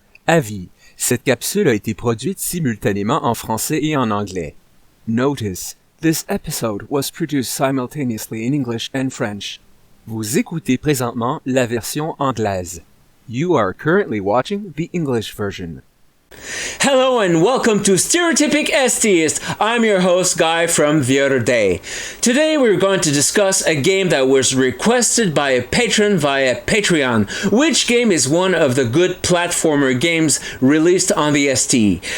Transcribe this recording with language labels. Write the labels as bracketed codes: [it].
[fr] Avis, cette capsule a été produite simultanément en français et en anglais. [en] Notice, this episode was produced simultaneously in English and French. [fr] Vous écoutez présentement la version anglaise. [en] You are currently watching the English version. Hello and welcome to STereotypic STeist. I'm your host, Guy, from the other day. Today we're going to discuss a game that was requested by a patron via Patreon, which game is one of the good platformer games released on the ST.